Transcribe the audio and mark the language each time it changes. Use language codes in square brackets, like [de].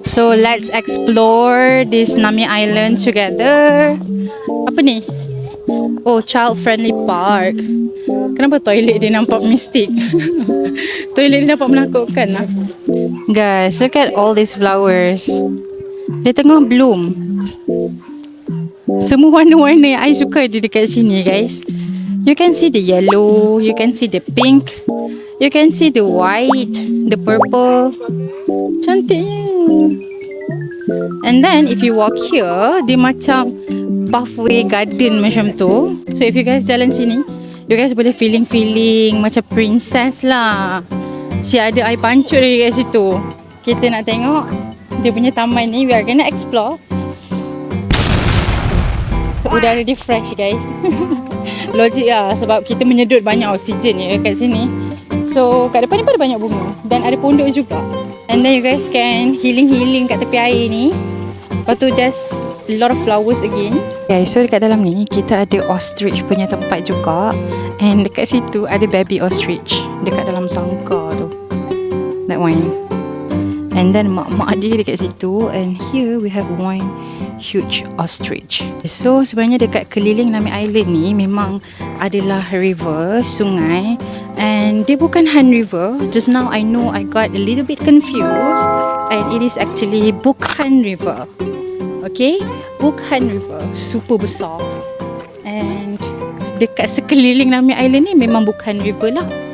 [en] So let's explore this Nami Island together. [ms] Apa ni? Oh, [en] child friendly park. [ms] Kenapa toilet dia nampak mistik? Toilet dia nampak menakutkan lah. [en] Guys, look at all these flowers. [ms] Dia tengah bloom. Semua warna-warna yang I suka ada dekat sini guys. [en] You can see the yellow, you can see the pink, you can see the white, the purple. [ms] Cantiknya. [en] And then if you walk here, [ms] dia macam pathway garden macam tu. [en] So if you guys [ms] jalan sini, [en] you guys [ms] boleh feeling macam princess lah. Si ada air pancut lagi kat situ. Kita nak tengok dia punya taman ni. [en] We are gonna explore. [ms] Udara dia fresh guys. Logik lah sebab kita menyedut banyak oksigen ya kat sini. So kat depan ni pun ada banyak bunga. Dan ada pondok juga. [en] And then you guys can healing [ms] kat tepi air ni. Lepas tu [en] there's a lot of flowers again. [ms] Okay, so dekat dalam ni kita ada ostrich punya tempat juga. And dekat situ ada baby ostrich. Dekat dalam sangkar tu. [en] That one. [ms] And then mak-mak dia dekat situ. [en] And here we have one huge ostrich. [ms] So sebenarnya dekat keliling Nami Island ni memang adalah river, sungai. And dia bukan Han River. [en] Just now I know I got a little bit confused. And it is actually Bukhan River. [ms] Okay, Bukhan River. Super besar. And dekat sekeliling Nami Island ni memang Bukhan River lah.